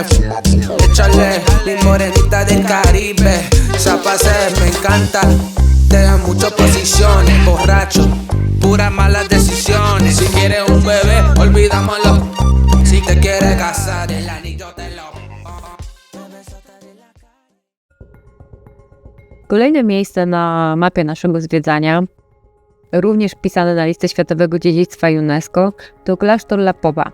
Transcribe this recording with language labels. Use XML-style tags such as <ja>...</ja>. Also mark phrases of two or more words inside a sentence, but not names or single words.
<es>Échale mi morenita del Caribe. Esa pase me encanta. Te dan muchas posiciones, borracho, puras malas decisiones. Si quieres un bebé, olvidámoslo. Si te quieres casar, el anillo te lo...</es> <pl>Kolejne miejsce na mapie naszego zwiedzania, również wpisane na listę Światowego Dziedzictwa UNESCO, to klasztor Lapowa.</pl>